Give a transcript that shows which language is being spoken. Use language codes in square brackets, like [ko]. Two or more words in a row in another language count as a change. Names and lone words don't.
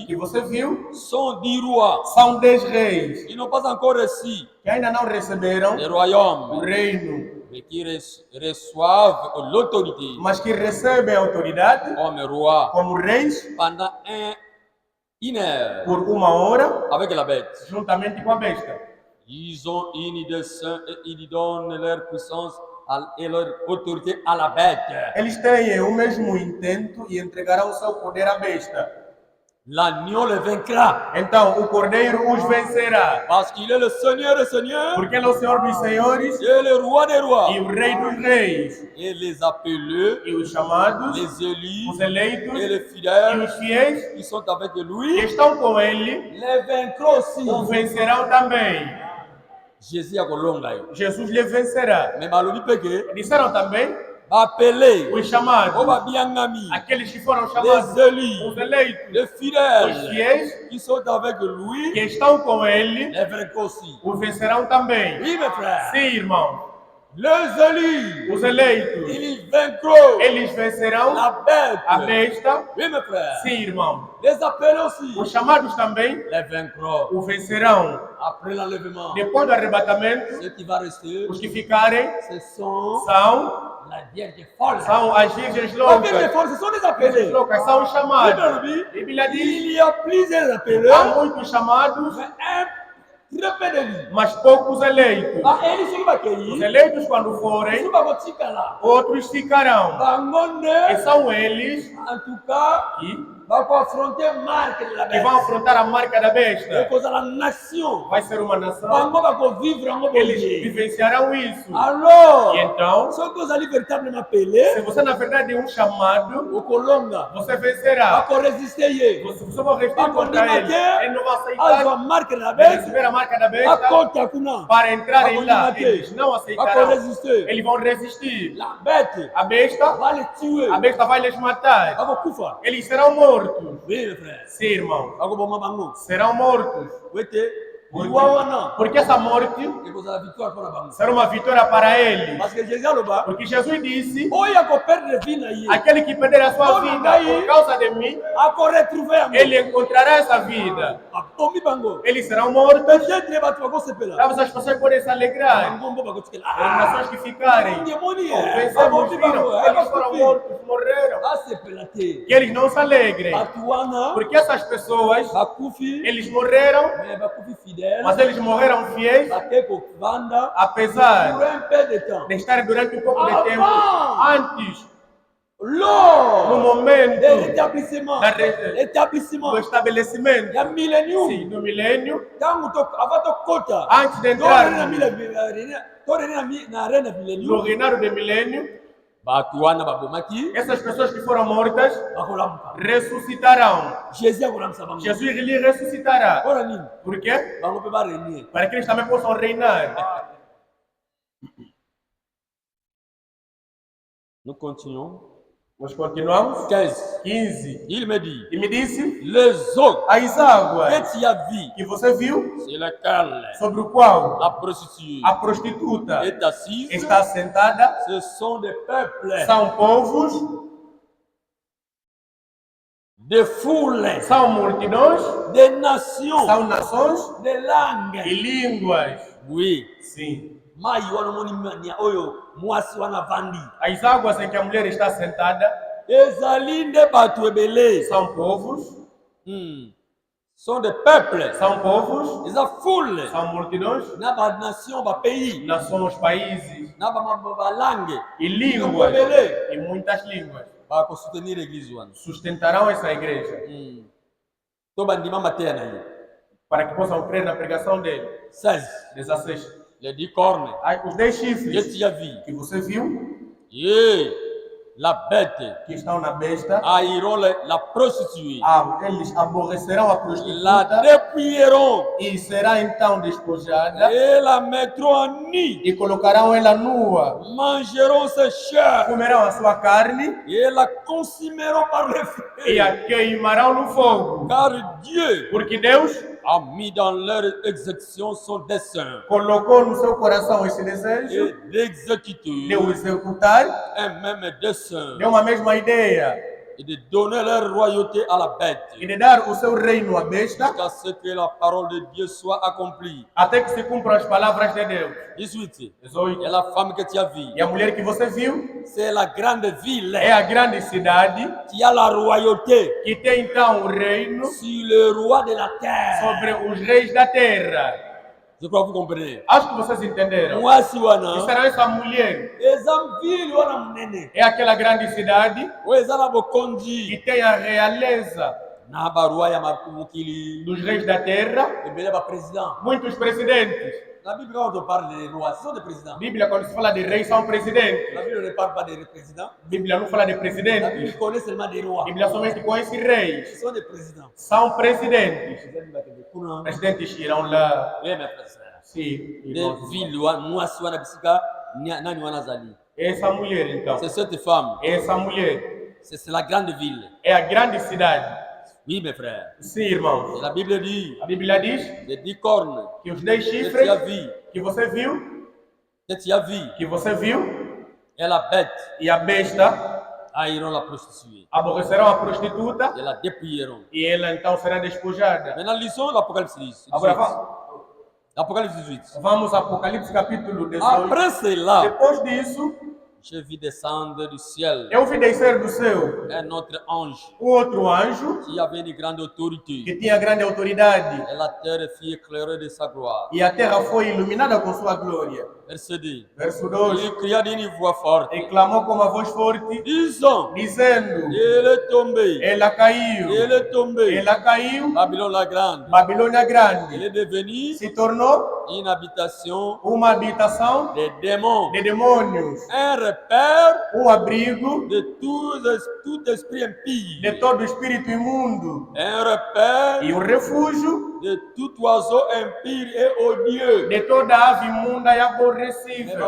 [pt] que você viu [fr] sont 10 rois. [pt] são 10 reis [fr] Ils n'ont pas encore reçu [pt] que ainda não receberam [fr] le [pt] o [fr] royaume, [pt] reino, [fr] mais qui reçoivent l'autorité [pt] mas que recebem a autoridade [fr] comme roi [pt] como reis [fr] pendant une heure [pt] por 1 hora, [fr] avec la bête. [pt] juntamente com a besta. [fr] Ils ont une dessein et ils donnent leur puissance et leur autorité à la bête. [pt] Eles têm o mesmo intento e entregarão o seu poder à besta. [fr] L'agneau le vaincra [pt] Então o cordeiro os vencerá, [fr] parce qu'il est le Seigneur des seigneurs [pt] porque ele é o Senhor dos senhores [fr] et le roi des rois. [pt] e o Rei dos reis. [fr] Et les appelés, [pt] E os chamados, [fr] les élus [pt] os eleitos [fr] et les [pt] e [fr] fidèles [pt] os fiéis [fr] qui sont avec [pt] que [fr] lui [pt] estão com ele [fr] les vaincront aussi. [pt] o vencerão também. [ln] Jésus a colonga. [pt] Jesus lhe vencerá. [ln] Mais malobi peke [pt] Disseram também [fr] appelés [pt] os chamados, [ln] Oba biangami, [pt] aqueles que foram [fr] les [pt] chamados, [fr] élus, [pt] os eleitos, [fr] les [pt] os [fr] fidèles [pt] fiéis [fr] qui sont avec lui [pt] que estão com ele [fr] les vaincront aussi. [pt] o vencerão também. [fr] Oui, mes frères. [pt] Sim, irmão. [fr] Les élus, [pt] Os eleitos, [fr] ils vaincront [pt] eles vencerão [fr] la bête. [pt] a besta. [fr] Oui, mes frères. [pt] Sim, irmão. [fr] Les appelés aussi [pt] Os chamados também [fr] les vaincront. [pt] o vencerão. [fr] Après l'enlèvement, [pt] Depois do arrebatamento, [fr] ce qui va rester, [pt] os que ficarem [fr] ce sont [pt] são [fr] la vierge folle. [pt] as virgens [fr] La vierge [pt] loucas. [fr] folle, ce sont des [pt] Virgens [fr] appelés. [pt] loucas são os chamados. [fr] Bible [pt] A Bíblia diz, [fr] il y a plusieurs appelés, [pt] há muitos chamados, [fr] mais très peu d'élus. [pt] mas poucos eleitos. [ln] Baeli soki [pt] Os [ln] bakei, [pt] eleitos, quando forem, [ln] soki bakotikala. [pt] outros ficarão. [ln] Bango [pt] E [ln] nde, [pt] são eles [fr] en tout cas, [pt] que [ln] bakoaffronter [fr] marque de la [pt] vão [fr] bête. [pt] afrontar a marca da besta. [ln] Ekozala nation. [pt] Vai ser uma nação. [ln] Bango bakovivre yango [pt] Eles [ln] boye. [pt] vivenciarão isso. [fr] Alors, [pt] E então, [ln] soki ozali véritablement [pt] se [fr] appelé, [pt] você na verdade é um chamado, [ln] okolonga, [pt] você vencerá. [ln] bakoresiste ye, [pt] Você vai resistir contra ele. Ele não vai [ln] azwa [pt] aceitar [fr] marque de la [pt] de [fr] bête, [pt] receber a marca da besta [ln] akota kuna, [pt] para entrarem lá. [ln] Bakonimate. [pt] Eles não aceitarão. [ln] bakoresiste. [pt] Eles vão resistir. [fr] La bête [pt] A besta, [fr] va les tuer, [pt] a besta vai lhes matar. [ln] bakokufa. [pt] Eles serão mortos. [fr] Oui, mes frères, [pt] Sim, irmão. [ln] bakoboma bango. [pt] Serão mortos. [ln] Wete, liwa wana, [pt] Porque essa morte [ln] ekozala victoire mpona bango. [pt] será uma vitória para eles. [fr] Parce que Jésus aloba, [pt] Porque Jesus disse: [ln] oyo akoperdre vie na ye, [pt] aquele que perder a sua vida por causa de mim, [ln] akoretrouve yango, [pt] ele encontrará essa vida. [ln] abomi bango. [pt] Eles serão mortos. [ln] Peut-être bato bakosepela, [pt] Talvez as pessoas podem se alegrar. [ln] bango mbo bakotikela. [pt] As nações que ficarem. [ln] Demoni, [pt] Vencemos, [ln] abomi [pt] viram? [ln] bango, [pt] Eles foram mortos, morreram. [ln] asepela te. [pt] Que eles não se alegrem. [ln] Bato wana, [pt] Porque essas pessoas, [ln] bakufi, [pt] eles morreram, [ln] mais bakufi fidèle, [pt] mas eles morreram fiéis, [ln] bake kovanda, [pt] apesar [fr] pour un peu de temps. [pt] de estarem durante um pouco de tempo antes, no [fr] Lors de [pt] momento [fr] l'établissement, [pt] da [fr] établissement, [pt] do estabelecimento, [ln] ya millennium, [pt] sim, do milênio, [ln] tangu avant tokota, [pt] antes de [ln] torene na [pt] entrar [ln] arena [pt] no [ln] millennium, [pt] reinado de milênio, [ln] bato wana babomaki, [pt] essas pessoas que foram mortas [ln] bakolamuka. [pt] ressuscitarão. [ln] Jésus akolamisa bango. [pt] Jesus lhe ressuscitará. [ln] Mpona nini? [pt] Por quê? [ln] Bango mpe barenie. [pt] Para que eles também possam reinar. [fr] Nous continuons. [pt] Nós continuamos. [fr] 15. [pt] 15. [fr] Il me dit, [pt] E me disse: [fr] les eaux [pt] as águas [fr] que tu as vues, [pt] que você viu, [fr] c'est lequel [pt] sobre o qual [fr] la prostituée [pt] a prostituta [fr] est assise, [pt] está sentada, [fr] ce sont des peuples, [pt] são povos, [fr] des foules, [pt] são multidões, [fr] des nations, [pt] são nações [fr] des [pt] e [fr] langues. [pt] línguas. [fr] Oui. [pt] Sim. [ln] Mai wana moni mania oyo mwasi wana vandi. [pt] As águas em que a mulher está sentada [ln] Ezali nde bato ebele. [pt] são povos, [fr] Sont des peuples. [pt] são povos, [ln] Eza foule. [pt] são multidões, [ln] Na ba nation, ba pays, [pt] nações, países [ln] na ba langue. [pt] e línguas, [ln] Ebele. [pt] e muitas línguas. [ln] Ba ko soutenir l'église wana. [pt] Sustentarão essa igreja [ln] To bandima mateya na ye. [pt] para que possam crer na pregação dele. [fr] 16. [pt] 16. [fr] Les 10 cornes. [pt] Os 10 [fr] Que [pt] chifres [fr] tu as vu. [pt] que você viu, [fr] Yeah. La bête. [pt] que estão na besta, [fr] Haïront la prostituée. [pt] eles aborrecerão a [fr] La [pt] prostituta [fr] dépouilleront. [pt] e será então despojada [fr] Et la mettront en nid. [pt] e colocarão ela nua. [fr] Mangeront ses chairs. [pt] Comerão a sua carne [fr] Et la consumeront par le feu. [pt] e a queimarão no fogo. [fr] Car Dieu [pt] Porque Deus [fr] a mis dans leur exécution son dessein. [pt] colocou no seu coração esse desejo [fr] Et d'exécuter [pt] de o executar, [fr] un même dessein. [pt] de uma mesma ideia, [fr] Et de donner leur royauté à la bête. [pt] e de dar o seu reino à besta, [fr] Jusqu'à ce que la parole de Dieu soit accomplie. [pt] até que se cumpram as palavras de Deus. [fr] 18. [pt] 18. [fr] Et la femme que tu as vue, [pt] E a mulher que você viu [fr] c'est la grande ville [pt] é a grande cidade [fr] qui a la royauté [pt] que tem então o reino [fr] sur le roi de la terre. [pt] sobre os reis da terra. [fr] Je crois que vous comprenez. [pt] Acho que vocês entenderam. [fr] Moi, si [pt] E [ln] wana, [pt] será essa mulher, [ln] eza ville wana munene. [pt] é aquela grande cidade [ln] O eza na [pt] que [ln] bokonzi. [pt] tem a realeza [ln] Na ba roi ya mukili. [pt] dos reis da terra, [ln] Ebele ba président. [pt] muitos presidentes. [fr] La Bible, quand on parle des rois, ce sont des présidents. [pt] Bíblia, quando se fala de reis, são presidentes. [fr] La Bible ne parle pas des présidents. [pt] Bíblia não fala de [fr] La Bible [pt] presidentes. [fr] connaît seulement des rois. [pt] Bíblia somente conhece [fr] Ce [pt] reis. [fr] sont des présidents. [pt] São presidentes. [ln] Kuna. [pt] Presidentes irão lá. [fr] Oui, mes frères et sœurs. [pt] Sim, [fr] Des [pt] irmãos. [ln] villes, mwasi wana bisika, nani wana zali. [pt] Essa mulher, então. [fr] C'est cette femme. [pt] Essa mulher [fr] C'est la grande ville. [pt] é a grande cidade. [fr] Oui, mes frères. [pt] Sim, [fr] Et [pt] irmãos. [fr] la Bible dit, [pt] A Bíblia diz [fr] les 10 cornes [pt] que os 10 [fr] que tu as [pt] chifres [fr] vu, [pt] que você viu, [fr] et la bête [pt] e a besta [fr] haïront la prostituée. [pt] aborrecerão a prostituta [fr] Et la dépouilleront. [pt] e ela então será despojada. [fr] Maintenant, lisons l'Apocalypse 18. [pt] Agora [fr] L'Apocalypse 18. [pt] vamos a Apocalipse capítulo 18. [fr] Après cela, [pt] Depois disso, [fr] j'ai vu descendre du ciel [pt] eu vi descer do céu [fr] un autre ange [pt] outro anjo [fr] qui avait une grande [pt] que [fr] autorité. [pt] tinha grande autoridade [fr] Et la terre fut éclairée de sa gloire. [pt] e a terra foi iluminada com sua glória. [fr] Verset 2. [pt] Verso 2. [fr] Il cria d'une voix forte, [pt] E clamou com uma voz forte, [fr] disant, [pt] dizendo: [fr] il est tombé, [pt] ela caiu, [fr] il est tombé, [pt] ela caiu, [fr] Babylone la grande. [pt] Babilônia [fr] Il [pt] grande [fr] est devenu [pt] se tornou [fr] une habitation [pt] uma habitação [fr] des démons, [pt] de demônios, [fr] un repère [pt] abrigo [fr] de tout esprit impie, [pt] de todo espírito imundo [fr] un repère [pt] e refúgio [fr] de tout oiseau impie et odieux. [pt] de toda ave imunda e [fr] Mais [pt] aborrecível.